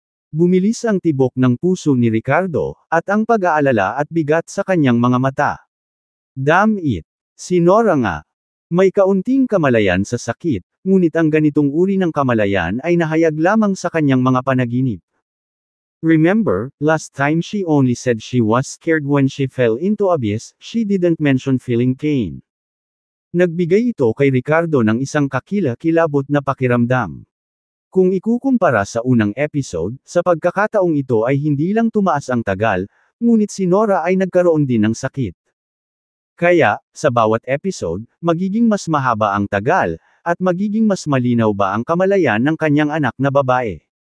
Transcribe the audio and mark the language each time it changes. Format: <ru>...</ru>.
<tl>Bumilis ang tibok ng puso ni Ricardo, at ang pag-aalala at bigat sa kanyang mga mata.</tl> <en>Damn it!</en> <tl>Si Nora nga. May kaunting kamalayan sa sakit, ngunit ang ganitong uri ng kamalayan ay nahayag lamang sa kanyang mga panaginip.</tl> <en>Remember, last time she only said she was scared when she fell into abyss, she didn't mention feeling pain.</en> <tl>Nagbigay ito kay Ricardo ng isang kakila-kilabot na pakiramdam. Kung ikukumpara sa unang episode, sa pagkakataong ito ay hindi lang tumaas ang tagal, ngunit si Nora ay nagkaroon din ng sakit. Kaya, sa bawat episode, magiging mas mahaba ang tagal, at magiging mas malinaw ba ang kamalayan ng kanyang anak na babae.</tl>